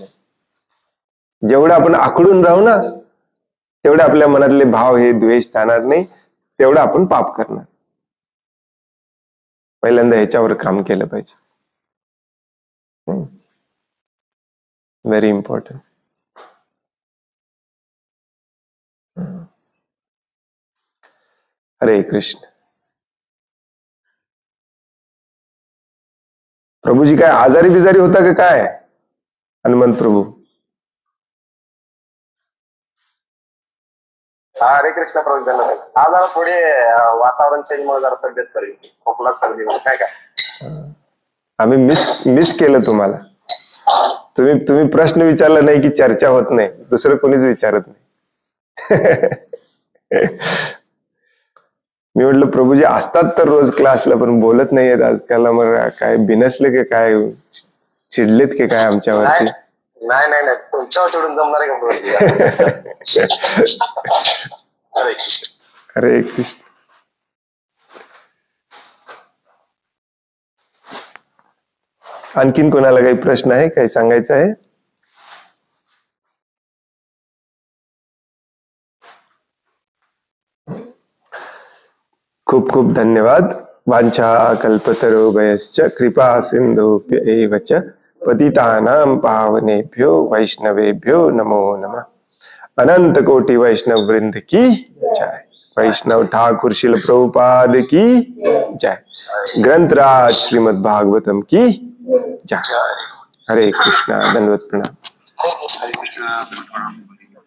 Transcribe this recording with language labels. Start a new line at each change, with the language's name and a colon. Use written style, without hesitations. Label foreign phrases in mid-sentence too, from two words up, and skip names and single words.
Marathi: जेवढं आपण आखडून जाऊ ना तेवढे आपल्या मनातले भाव हे द्वेष जाणार नाही, तेवढं आपण पाप करणार. पहिल्यांदा ह्याच्यावर काम केलं पाहिजे.
English: very important.
Marathi: हरे कृष्ण. प्रभूजी काय आजारी बिजारी होता का काय हनुमंत प्रभू? हरे कृष्ण प्रभू. धन्यवाद. आज जरा थोडे वातावरण चेंज मुळे जरा तब्येत बरी, खोकला सर्दी काय काय. आम्ही मिस केलं तुम्हाला. तुम्ही प्रश्न विचारला नाही की चर्चा होत नाही, दुसरं कोणीच विचारत नाही. मी म्हटलं प्रभूजी असतात तर रोज क्लासला, पण बोलत नाहीयेत आजकाल. मग काय बिनसले की काय, चिडलेत की काय आमच्यावरती? नाही नाही नाही, तुमच्यावर चढून जमणार आहे का? हरे कृष्ण. हरे कृष्ण. आणखीन कोणाला काही प्रश्न आहे, काही सांगायचं आहे? खूप खूप धन्यवाद.
Sanskrit: वांछा कल्पतरुभयश्च कृपा सिंधुभ्य एव च पतितानां पावनेभ्यो वैष्णवेभ्यो नमो नमः.
Hindi: अनंत कोटि वैष्णव वृंद की जय. वैष्णव ठाकुर श्रील प्रभुपाद की जय. ग्रंथराज श्रीमद् भागवतम की जय. हरे कृष्णा. दंडवत प्रणाम.